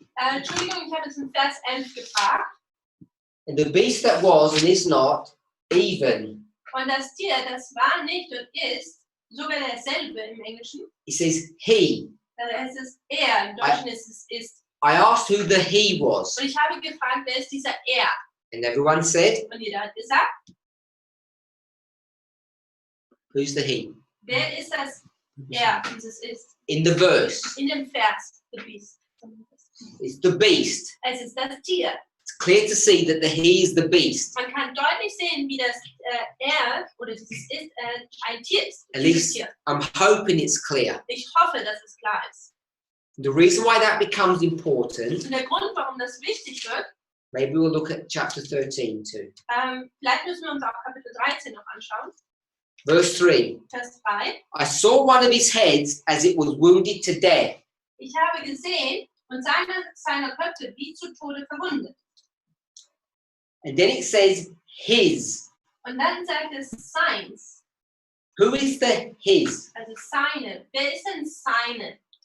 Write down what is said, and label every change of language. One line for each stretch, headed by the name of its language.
German: Entschuldigung, ich habe es in Vers 11 gefragt.
English: And the beast that was and is not, even,
German: Und das Tier, das war nicht und ist sogar derselbe im Englischen.
English: it says he.
German: Da heißt es er, im Deutschen ist es ist.
English: I asked who the he was,
German: Und ich habe gefragt, wer ist dieser er?
English: and everyone said,
German: Und jeder hat gesagt,
English: who's the he?
German: wer ist das er, dieses ist?
English: In the verse,
German: In dem Vers,
English: the beast. it's the beast.
German: Es ist das Tier.
English: It's clear to see that the he is the beast.
German: Man kann deutlich sehen, wie das er oder dieses ist ein Tier ist.
English: At
German: Dieses
English: least
German: Tier.
English: I'm hoping it's clear.
German: Ich hoffe, dass es klar ist.
English: The reason why that becomes important,
German: Und der Grund, warum das wichtig wird,
English: maybe we'll look at chapter 13 too.
German: vielleicht müssen wir uns auch Kapitel 13 noch anschauen.
English: Verse 3.
German: Vers 3.
English: I saw one of his heads as it was wounded to death,
German: Ich habe gesehen und seiner Köpfe wie zu Tode verwundet.
English: and then it says his.
German: Und dann sagt es seins,
English: Who is the his?
German: also seine. Wer ist denn seine?